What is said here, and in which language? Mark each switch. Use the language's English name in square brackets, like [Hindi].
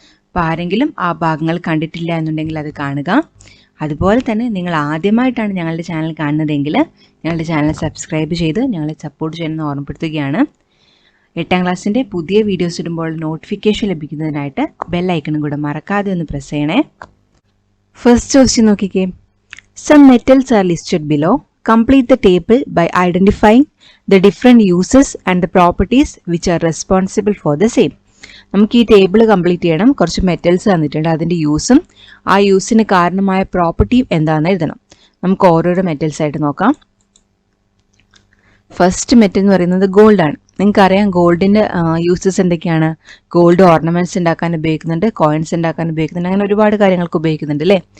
[Malayalam] അപ്പോൾ ആരെങ്കിലും ആ ഭാഗങ്ങൾ കണ്ടിട്ടില്ല എന്നുണ്ടെങ്കിൽ അത് കാണുക. അതുപോലെ തന്നെ നിങ്ങൾ ആദ്യമായിട്ടാണ് ഞങ്ങളുടെ ചാനൽ കാണുന്നതെങ്കിൽ ഞങ്ങളുടെ ചാനൽ സബ്സ്ക്രൈബ് ചെയ്ത് ഞങ്ങളെ സപ്പോർട്ട് ചെയ്യണമെന്ന് ഓർമ്മപ്പെടുത്തുകയാണ്. 8ാം ക്ലാസ്സിൻ്റെ പുതിയ വീഡിയോസ് ഇടുമ്പോൾ നോട്ടിഫിക്കേഷൻ ലഭിക്കുന്നതിനായിട്ട് ബെൽ ഐക്കണും കൂടെ മറക്കാതെ ഒന്ന് പ്രസ് ചെയ്യണേ. [English] first question [Malayalam] നോക്കിക്കേ. [English] Some metals are listed below. Complete the table by identifying the different uses and the properties which are responsible for the same. [Malayalam] നമുക്ക് ഈ ടേബിൾ കംപ്ലീറ്റ് ചെയ്യണം. കുറച്ച് മെറ്റൽസ് തന്നിട്ടുണ്ട്, അതിൻ്റെ യൂസും ആ യൂസിന് കാരണമായ പ്രോപ്പർട്ടിയും എന്താണെന്ന് എഴുതണം. നമുക്ക് ഓരോരോ മെറ്റൽസ് ആയിട്ട് നോക്കാം. ഫസ്റ്റ് മെറ്റൽ എന്ന് പറയുന്നത് ഗോൾഡ് ആണ്. നിങ്ങൾക്കറിയാം ഗോൾഡിൻ്റെ യൂസസ് എന്തൊക്കെയാണ്. ഗോൾഡ് ഓർണമെൻറ്റ്സ് ഉണ്ടാക്കാൻ ഉപയോഗിക്കുന്നുണ്ട്, കോയിൻസ് ഉണ്ടാക്കാൻ ഉപയോഗിക്കുന്നുണ്ട്, അങ്ങനെ ഒരുപാട് കാര്യങ്ങൾക്ക് ഉപയോഗിക്കുന്നുണ്ട് അല്ലേ.